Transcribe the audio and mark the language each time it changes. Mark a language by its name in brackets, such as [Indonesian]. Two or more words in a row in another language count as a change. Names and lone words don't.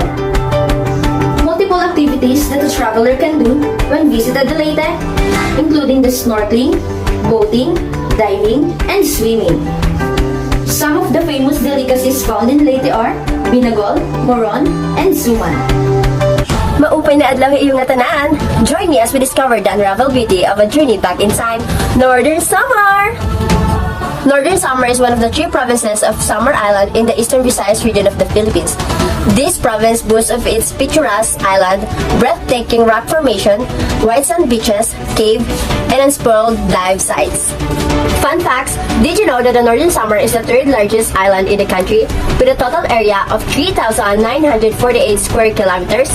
[English] Multiple activities that a traveler can do when visited the Leyte, including the snorkeling, boating, diving, and swimming. Some of the famous delicacies found in Leyte are binagol, moron, and suman. [Waray] Maupay na adlaw iyong tanan. [English] Join me as we discover the unraveled beauty of a journey back in time, Northern Summer. Northern Summer is one of the 3 provinces of Samar Island in the eastern Visayas region of the Philippines. This province boasts of its picturesque island, breathtaking rock formation, white sand beaches, cave, and unspoiled dive sites. Fun facts, did you know that the Northern Samar is the third largest island in the country with a total area of 3,948 square kilometers?